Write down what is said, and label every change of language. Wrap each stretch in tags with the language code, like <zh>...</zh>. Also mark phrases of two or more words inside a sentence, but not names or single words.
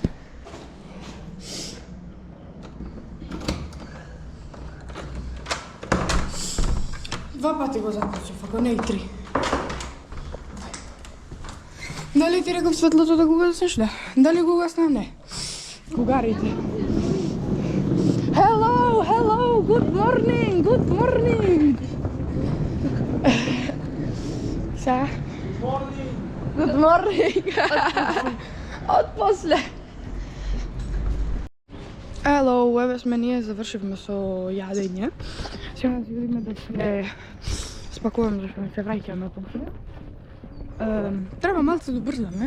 <mk>Два пати го заклучив, ако не и 3. Дали ти реков светлото да го гаснеш? Да. Дали го гасна? Не. Кугарите.</mk> <en>Hello, good morning. Са? Good morning.</en> <mk>Од после. Hello, еве сме ние завршивме со јадење. Сега си видиме да се спакуваме зашто не се враќаме после. Треба малце да брзаме.</mk>